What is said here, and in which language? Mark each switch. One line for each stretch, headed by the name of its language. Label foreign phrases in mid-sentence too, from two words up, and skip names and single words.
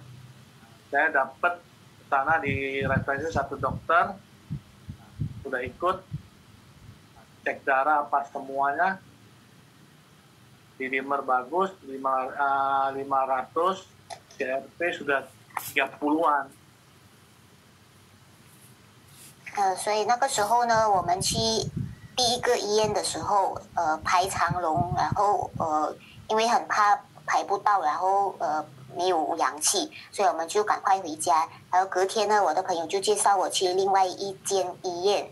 Indonesian: Saya dapat sana di referensi satu dokter, udah ikut cek darah apa semuanya, dimer bagus, 500, CRP sudah 30-an。
Chinese: 所以那个时候呢，我们去第一个医院的时候，排长龙，然后因为很怕排不到，然后没有氧气，所以我们就赶快回家。然后隔天呢，我的朋友就介绍我去另外一间医院。